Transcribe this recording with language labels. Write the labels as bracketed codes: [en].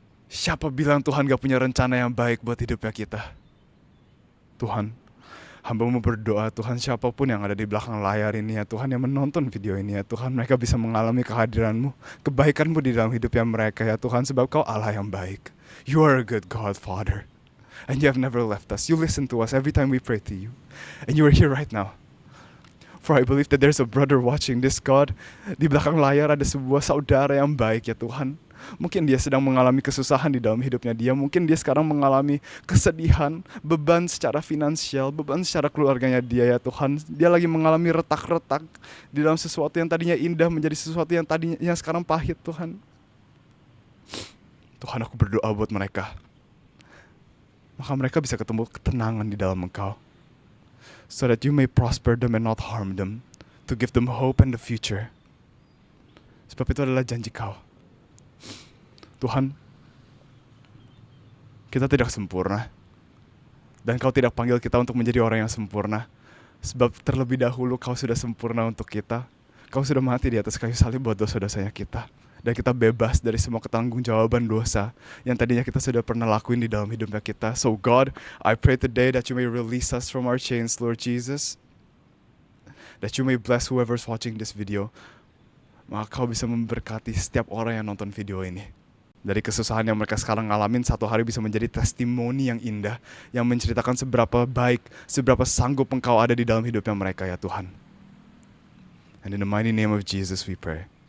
[id] Siapa bilang Tuhan gak punya rencana yang baik buat hidupnya kita? Tuhan, hamba-Mu berdoa, Tuhan, siapapun yang ada di belakang layar ini ya Tuhan, yang menonton video ini ya Tuhan, mereka bisa mengalami kehadiran-Mu, kebaikan-Mu di dalam hidupnya mereka ya Tuhan, sebab Kau Allah yang baik. [en] You are a good God, Father. And you have never left us. You listen to us every time we pray to you. And you are here right now. For I believe that there's a brother watching this, God. [id] Di belakang layar ada sebuah saudara yang baik ya Tuhan. Mungkin dia sedang mengalami kesusahan di dalam hidupnya dia. Mungkin dia sekarang mengalami kesedihan, beban secara finansial, beban secara keluarganya dia ya Tuhan. Dia lagi mengalami retak-retak di dalam sesuatu yang tadinya indah menjadi sesuatu yang tadinya sekarang pahit Tuhan. Tuhan, aku berdoa buat mereka. Maka mereka bisa ketemu ketenangan di dalam Engkau. [en] So that you may prosper them and not harm them. To give them hope and the future. [id] Sebab itu adalah janji Kau. Tuhan, kita tidak sempurna. Dan Kau tidak panggil kita untuk menjadi orang yang sempurna. Sebab terlebih dahulu Kau sudah sempurna untuk kita. Kau sudah mati di atas kayu salib buat dosa-dosanya kita. Dan kita bebas dari semua ketanggung-jawaban dosa yang tadinya kita sudah pernah lakuin di dalam hidupnya kita. [en] So God, I pray today that you may release us from our chains, Lord Jesus. That you may bless whoever's watching this video. [id] Maka Kau bisa memberkati setiap orang yang nonton video ini. Dari kesusahan yang mereka sekarang ngalamin, satu hari bisa menjadi testimoni yang indah, yang menceritakan seberapa baik, seberapa sanggup Engkau ada di dalam hidupnya mereka ya Tuhan. [en] And in the mighty name of Jesus we pray.